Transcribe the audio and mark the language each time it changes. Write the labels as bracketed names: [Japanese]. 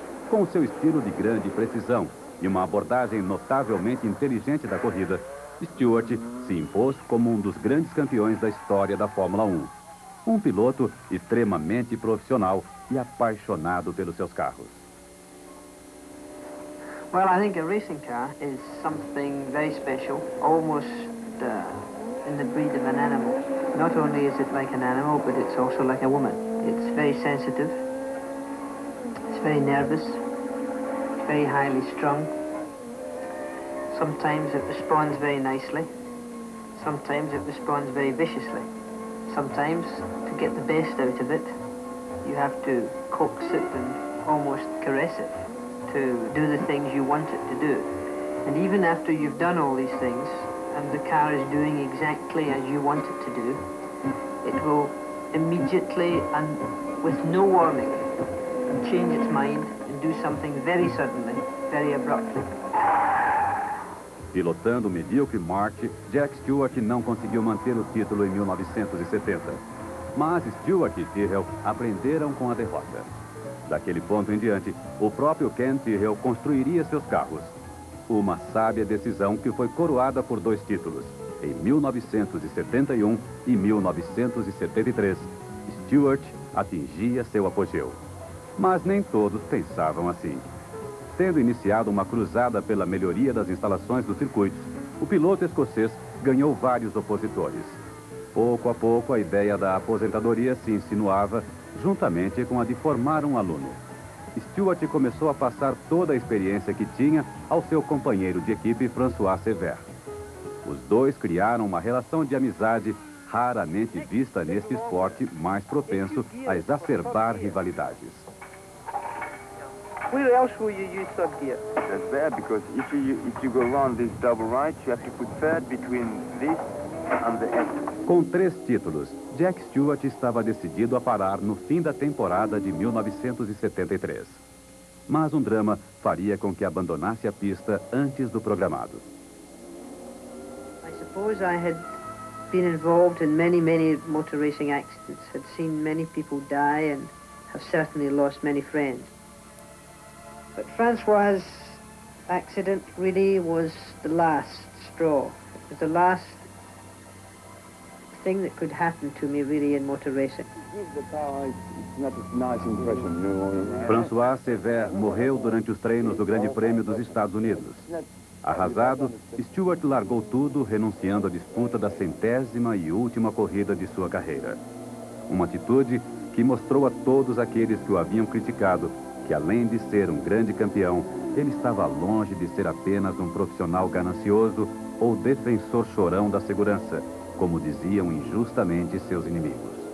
[Portuguese] Com seu estilo de grande precisão e uma abordagem notavelmente inteligente da corrida, Stewart se impôs como um dos grandes campeões da história da Fórmula 1. Um piloto extremamente profissional e apaixonado pelos seus carros. [English] Well, I think a racing car is something very special, almost in the breed of an animal. Not only is it like an animal, but it's also like a woman. It's very sensitive, it's very nervous, very highly strung. Sometimes it responds very nicely. Sometimes it responds very viciously. Sometimes, to get the best out of it, you have to coax it and almost caress it to do the things you want it to do. And even after you've done all these things, and the car is doing exactly as you want it to do, it will immediately and with no warning change its mind and do something very suddenly, very abruptly. [Portuguese] Pilotando o medíocre March, Jack Stewart não conseguiu manter o título em 1970. Mas Stewart e Tyrrell aprenderam com a derrota. Daquele ponto em diante, o próprio Ken Tyrrell construiria seus carros. Uma sábia decisão que foi coroada por 2 títulos. Em 1971 e 1973, Stewart atingia seu apogeu. Mas nem todos pensavam assim. Tendo iniciado uma cruzada pela melhoria das instalações dos circuitos, o piloto escocês ganhou vários opositores. Pouco a pouco, a ideia da aposentadoria se insinuava, juntamente com a de formar um aluno. Stewart começou a passar toda a experiência que tinha ao seu companheiro de equipe, François Sever. Os dois criaram uma relação de amizade raramente vista neste esporte mais propenso a exacerbar rivalidades. [English] Where else will you use third gear? That's bad because if you go around this double right, you have to put third between this and the X. [Portuguese] Com 3 títulos, Jack Stewart estava decidido a parar no fim da temporada de 1973. Mas um drama faria com que abandonasse a pista antes do programado. [English] I suppose I had been involved in many motor racing accidents, had seen many people die and have certainly lost many friends. But Francois' accident really was the last straw. It was the last thing that could happen to me really in motor racing. [Portuguese] François Sever morreu durante os treinos do Grande Prêmio dos Estados Unidos. Arrasado, Stewart largou tudo, renunciando à disputa da 100ª e última corrida de sua carreira. Uma atitude que que mostrou a todos aqueles que o haviam criticado que, além de ser um grande campeão, ele estava longe de ser apenas um profissional ganancioso ou defensor chorão da segurança, como diziam injustamente seus inimigos.